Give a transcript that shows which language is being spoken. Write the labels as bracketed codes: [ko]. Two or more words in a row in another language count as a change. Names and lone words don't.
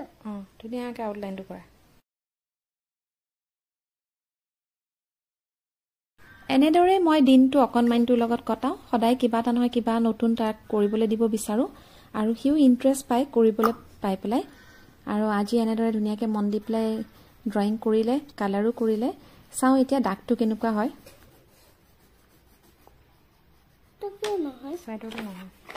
[as] ধুনিয়াকে আউটলাইনটো কৰা এনেদৰে মই দিনটো অকনমানটোৰ লগত কটাও সদায় কিবা এটা নহয় কিবা নতুন তাক কৰিবলৈ দিব বিচাৰো আৰু [en] huge interest [as] পাই কৰিবলৈ পাই পেলাই আৰু আজি এনেদৰে ধুনিয়াকে মন দি পেলাই ড্ৰয়িং কৰিলে কালাৰো কৰিলে চাও এতিয়া ডাকটো কেনেকুৱা হয় [hi] तो क्यों ना है [as] সাইডটো নহয়